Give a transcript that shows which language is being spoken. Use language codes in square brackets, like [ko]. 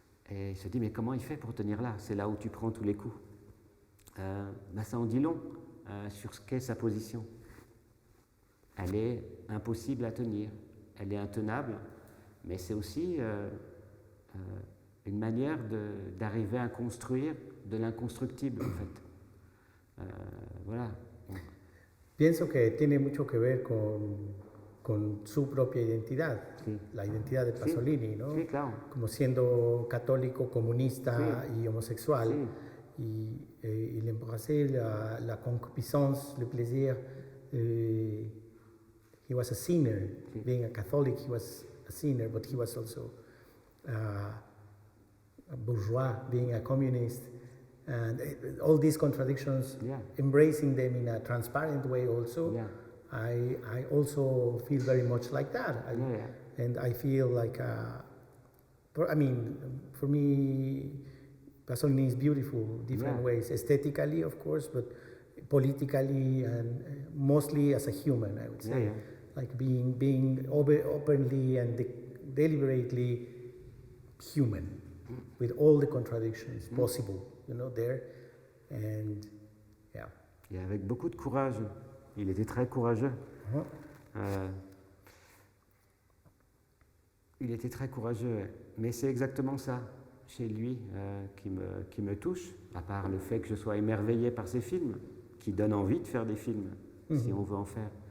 [fr] Et il se dit, mais comment il fait pour tenir là? C'est là où tu prends tous les coups. Ça en dit long sur ce qu'est sa position. Elle est impossible à tenir, elle est intenable, mais c'est aussi une manière d'arriver à construire de l'inconstructible, en fait. Voilà. [es] Pienso que tiene mucho que ver con su propia identidad, la identidad de Pasolini, ¿no? Sí, claro. Como siendo católico, comunista y homosexual. Y [fr] il embrassait la concupiscence, le plaisir. [en] He was a sinner. Being a Catholic, he was a sinner, but he was also a bourgeois, being a communist. And all these contradictions, embracing them in a transparent way also. I also feel very much like that. And I feel like, I mean, for me, Pasolini is beautiful, different ways, aesthetically, of course, but politically and mostly as a human, I would say. Like being openly and deliberately human, with all the contradictions possible, you know, there. And yeah. [fr] Et avec beaucoup de courage. Il était très courageux. Il était très courageux, mais c'est exactement ça chez lui qui me touche, à part le fait que je sois émerveillé par ses films, qui donnent envie de faire des films, si on veut en faire.